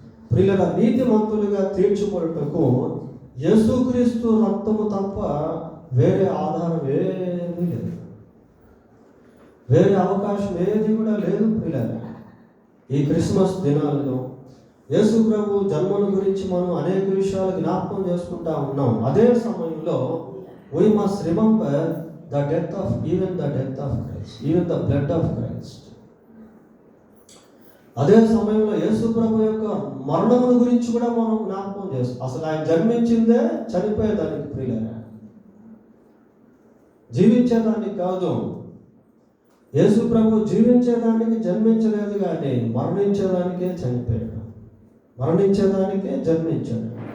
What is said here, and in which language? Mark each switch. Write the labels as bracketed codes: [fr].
[te] ప్రియుల నీతిమంతులుగా తీర్చబడుటకు యేసుక్రీస్తు రక్తము తప్ప వేరే ఆధారం ఏమీ లేదు, వేరే అవకాశం ఏది కూడా లేదు. ప్రియుల ఈ క్రిస్మస్ దినాల్లో యేసు ప్రభు జన్మల గురించి మనం అనేక విషయాలు జ్ఞాపకం చేసుకుంటా ఉన్నాం. అదే సమయంలో [en] we must remember the death of Christ, even the blood of Christ. [te] అదే సమయంలో యేసు ప్రభు యొక్క మరణముల గురించి కూడా మనం జ్ఞాపకం చేస్తాం. అసలు ఆయన జన్మించిందే చనిపోయేదానికి, ప్రియులారా, జీవించేదానికి కాదు. యేసు ప్రభు జీవించేదానికి జన్మించలేదు, కానీ మరణించేదానికే చనిపోయాడు, మరణించేదానికే జన్మించాడు.